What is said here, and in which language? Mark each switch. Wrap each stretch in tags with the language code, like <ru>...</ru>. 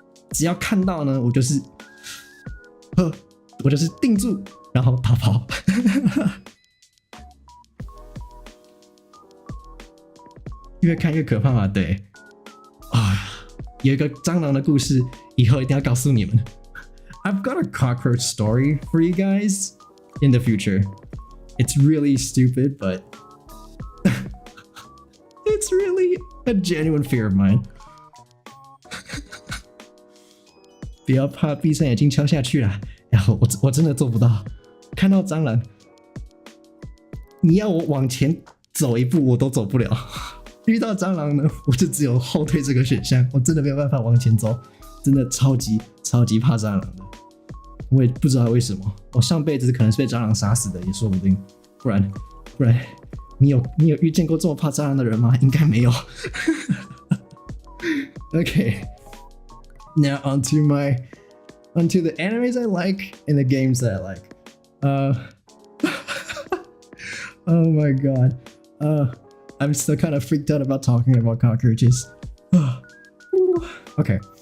<zh>只要看到呢，我就是定住，然后逃跑。越看越可怕嘛，对。啊，有一个蟑螂的故事，以后一定要告诉你们。</zh> <en>I've got a cockroach story for you guys in the future. It's really stupid, but it's really a genuine fear of mine.</en> <zh>不要怕，闭上眼睛敲下去啦。然后我真的做不到，看到蟑螂，你要我往前走一步我都走不了。遇到蟑螂呢，我就只有后退这个选项，我真的没有办法往前走，真的超级怕蟑螂的。我也不知道为什么，我上辈子可能是被蟑螂杀死的也说不定。不然，你有遇见过这么怕蟑螂的人吗？应该没有。</zh> <en>Okay, now onto the animes I like and the games that I like. Oh my god. I'm still kind of freaked out about talking about cockroaches. Okay.</en>